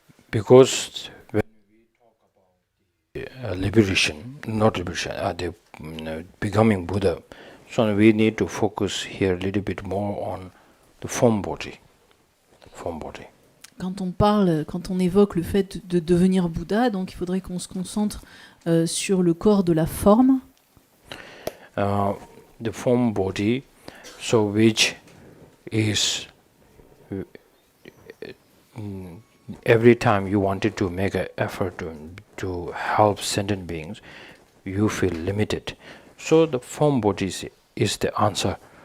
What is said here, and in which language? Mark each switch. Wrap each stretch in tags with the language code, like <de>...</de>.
<en>Because when we talk about liberation, not liberation, becoming Buddha, so we need to focus here a little bit more on the form body.</en> <fr>Quand on évoque le fait de devenir Bouddha, donc il faudrait qu'on se concentre sur le corps de la forme.</fr> <en>The form body, so which is every time you wanted to make an effort to help sentient beings, you feel limited. So the form body is the answer.</en>